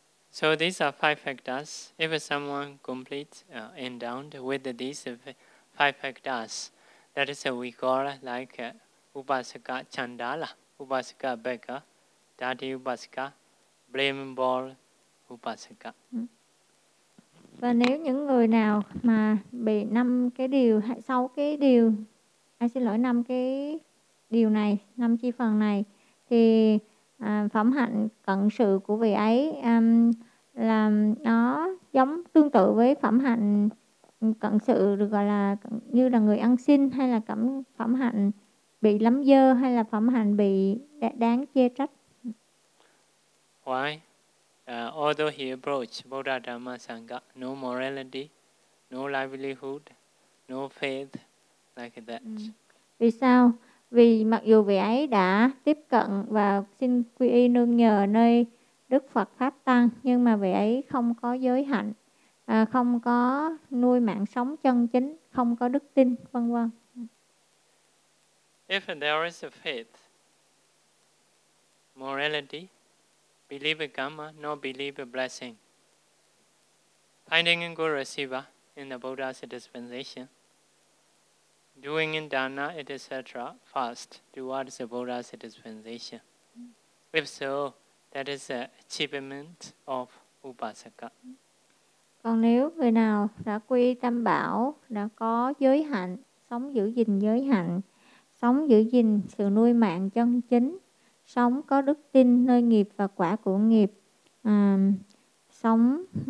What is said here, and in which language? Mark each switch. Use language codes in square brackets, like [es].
[en] So these are five factors. If someone complete endowed with these five factors, that is we call like upasaka chandala, upasaka beggar, dirty upasaka, blameable upasaka. [vi] Và nếu những người nào mà bị năm cái điều, sáu cái điều, năm cái điều này, năm chi phần này, thì phẩm hạnh cận sự của vị ấy là nó giống tương tự với phẩm hạnh cận sự được gọi là như là người ăn xin, hay là phẩm hạnh bị lắm dơ, hay là phẩm hạnh bị đáng chê trách. [en] Why? Although he approached Buddha Dhamma Sangha, no morality, no livelihood, no faith like that. [vi] Vì sao? Vì mặc dù vị ấy đã tiếp cận và xin quy y nương nhờ nơi Đức Phật Pháp Tăng, nhưng mà vị ấy không có giới hạnh, không có nuôi mạng sống chân chính, không có đức tin, vân vân. [en] If there is a faith, morality, believe in karma, no believe in blessing, finding a good receiver in the Buddha's dispensation, doing in dana, etc., fast towards the Buddha's dispensation. If so, that is the achievement of upasaka. [vi] Còn nếu người nào đã quy tâm bảo, đã có giới hạnh, sống giữ gìn giới hạnh, sống giữ gìn sự nuôi mạng chân chính, sống có đức tin nơi nghiệp và quả của nghiệp, sống